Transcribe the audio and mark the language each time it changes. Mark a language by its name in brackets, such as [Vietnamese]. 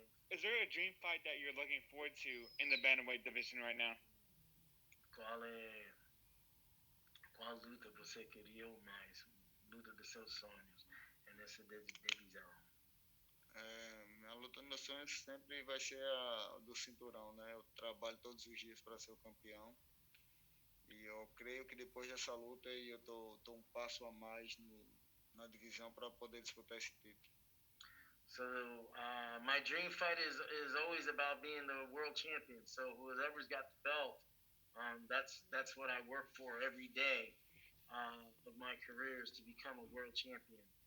[English] Is there a dream fight that you're looking forward to in the bantamweight division right now? [Portuguese] Qual luta você queria mais? Luta dos seus sonhos nessa divisão? A luta dos meus sonhos sempre vai ser a do cinturão, né? Eu trabalho todos os dias para ser o campeão. E eu creio que depois dessa luta eu tô um passo a mais na divisão para poder disputar esse título. [English] So my dream fight is always about being the world champion. So whoever's got the belt, that's what I work for every day of my career is to become a world champion.